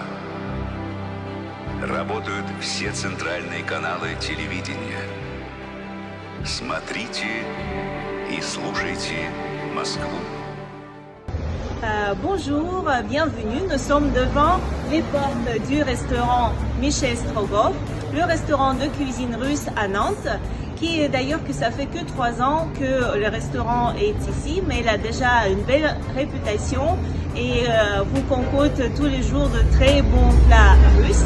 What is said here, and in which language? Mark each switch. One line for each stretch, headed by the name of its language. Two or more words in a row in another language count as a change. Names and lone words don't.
Russian: Работают все центральные каналы телевидения. Смотрите и слушайте Москву.
French: Bonjour, bienvenue. Nous sommes devant les portes du restaurant Michel Strogoff, le restaurant de cuisine russe à Nantes, qui est d'ailleurs que ça fait que 3 ans que le restaurant est ici, mais il a déjà une belle réputation et vous concocte tous les jours de très bons plats russes.